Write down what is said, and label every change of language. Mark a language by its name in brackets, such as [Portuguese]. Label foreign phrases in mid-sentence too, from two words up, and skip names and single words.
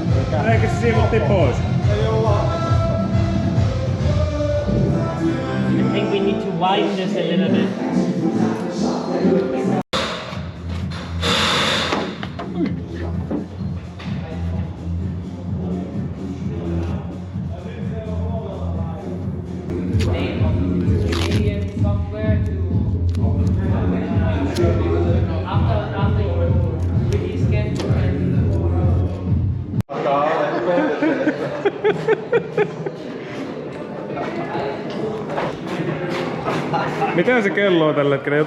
[Finnish] Eikä se siivottiin pois? [English] I think we need to widen this a little bit. [Finnish] Mitä se kello on tällä hetkellä?